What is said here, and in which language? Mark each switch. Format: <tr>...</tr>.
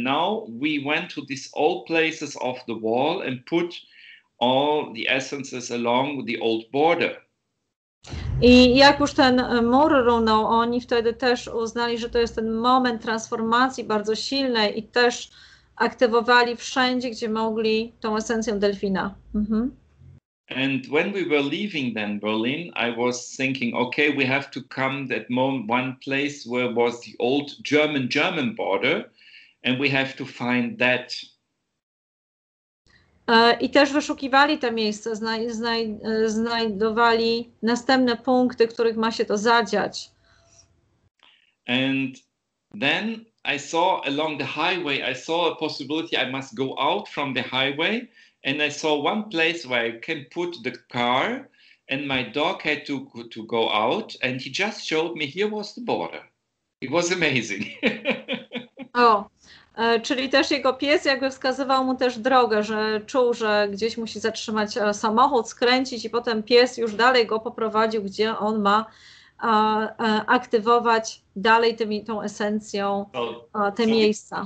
<en>And now we went to these old places of the wall and put all the essences along with the old border.</en> <pl>I jak już ten mur runął, oni wtedy też uznali, że to jest ten moment transformacji bardzo silnej i też aktywowali wszędzie, gdzie mogli tą esencję delfina.</pl> <en>And when we were leaving then Berlin, I was thinking, okay, we have to come at one place where was the old German border, and we have to find that.</en> <pl>I też wyszukiwali te miejsca, znajdowali następne punkty, w których ma się to zadziać.</pl> <en>And then I saw along the highway, I saw a possibility I must go out from the highway, and I saw one place where I can put the car, and my dog had to go out, and he just showed me here was the border. It was amazing.</en> <pl>O, czyli też jego pies jakby wskazywał mu też drogę, że czuł, że gdzieś musi zatrzymać samochód, skręcić i potem pies już dalej go poprowadził, gdzie on ma aktywować dalej tą esencją te miejsca.</pl>